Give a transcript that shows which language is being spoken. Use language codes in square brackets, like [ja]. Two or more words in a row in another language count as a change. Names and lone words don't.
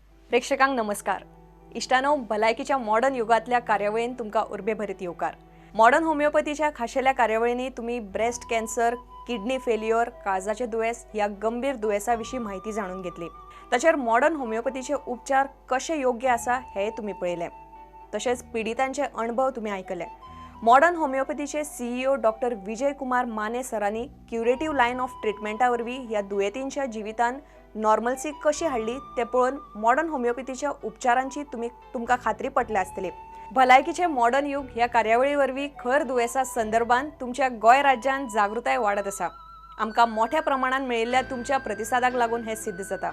[kok] प्रेक्षकांक नमस्कार. इष्टानो भलायकीच्या मॉडर्न युगातल्या कार्यावळीन तुमका उर्बे भरीत येवकार. [mr] मॉडर्न होमिओपॅथीच्या खाशेल्या कार्यावळींनी तुम्ही [en] breast cancer, kidney failure, [mr] काळजाचे दुयेस या गंभीर दुयेसाविषयी माहिती जाणून घेतली. तसेच मॉडर्न होमिओपॅथीचे उपचार कसे योग्य आसा हे तुम्ही पळयले. तसेच पीडितांचे अनुभव तुम्ही ऐकले. [kok] मॉडर्न होमिओपॅथीचे सीईओ डॉक्टर विजय कुमार माने सरांनी [en] curative line of treatment [kok] वरवीं या दुयेंतींच्या जिवितान नॉर्मल्सी कशी हाडली ते पळोवन मॉडर्न होमिओपॅथीच्या उपचारांची तुमकां खात्री पटली आसतली. भलायकीचे मॉडर्न युग ह्या कार्यावळी वरवीं खर दुयेसा संदर्भात तुमच्या गोंय राज्यात जागृताय वाडत आसा. आमकां मोठ्या प्रमाणात मेळिल्ल्या तुमच्या प्रतिसादाक लागून हे सिद्ध जाता.